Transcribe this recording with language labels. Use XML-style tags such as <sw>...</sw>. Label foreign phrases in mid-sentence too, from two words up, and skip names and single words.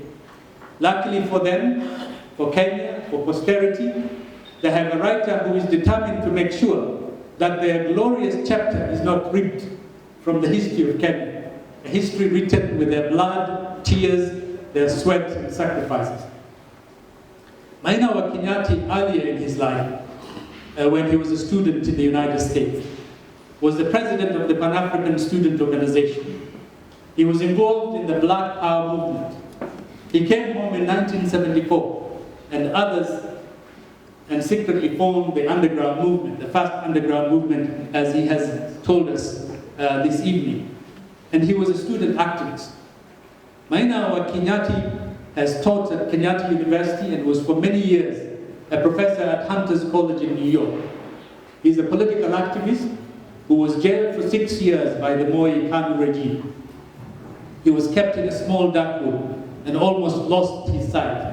<en>Luckily for them, for Kenya, for posterity, they have a writer who is determined to make sure that their glorious chapter is not ripped from the history of Kenya, a history written with their blood, tears, their sweat and sacrifices. Maina wa Kinyatti, earlier in his life, when he was a student in the United States, was the president of the Pan-African Student Organization. He was involved in the Black Power movement. He came home in 1974, and others, and secretly formed the underground movement, the first underground movement, as he has told us this evening. And he was a student activist. Maina wa Kinyatti has taught at Kenyatta University and was for many years a professor at Hunter's College in New York. He's a political activist who was jailed for 6 years by the Moi Kanu regime. He was kept in a small dark room and almost lost his sight.</en>